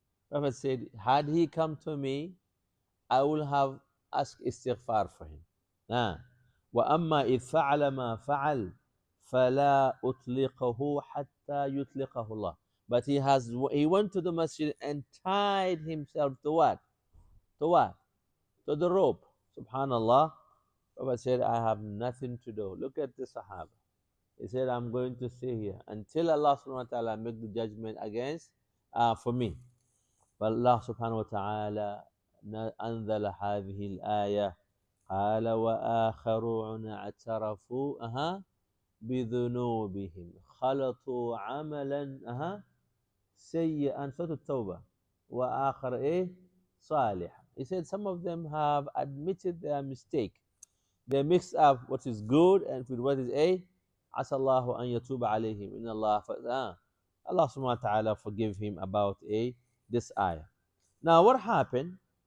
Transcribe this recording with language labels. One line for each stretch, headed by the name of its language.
English: Prophet said, had he come to me, I will have asked istighfar for him.
Arabic: وأما إذ فعل ما فعل فلا أطلقه حتى يطلقه الله.
English: But he went to the masjid and tied himself to what? To what? To the rope. Subhanallah. Prophet said, I have nothing to do. Look at the Sahaba. He said, I'm going to stay here until Allah subhanahu wa ta'ala make the judgment against for me. But Allah subhanahu wa ta'ala
Arabic: أنزل هذه الآية قال وآخرون اعترفوا بذنوبهم خلطوا عملا سيئا سورة التوبة وآخر صالح.
English: He said some of them have admitted their mistake. They mixed up what is good and with what is
Arabic: عسى الله أن يتوب عليهم إن الله
English: Allah subhanahu wa ta'ala forgive him about this ayah. Now what happened?